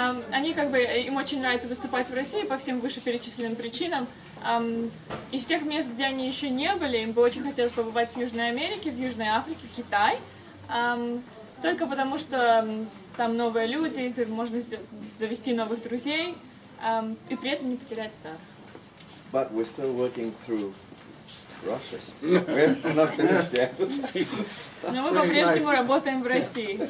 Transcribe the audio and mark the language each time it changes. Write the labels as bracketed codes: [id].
[ru] Они им очень нравится выступать в России по всем вышеперечисленным причинам. Из тех мест, где они еще не были, им бы очень хотелось побывать в Южной Америке, в Южной Африке, Китай. Только потому, что там новые люди, можно завести новых друзей и при этом не потерять старых. [en] But we're still working through Russia. We're not finished yet. [ru] Но мы по-прежнему работаем в России.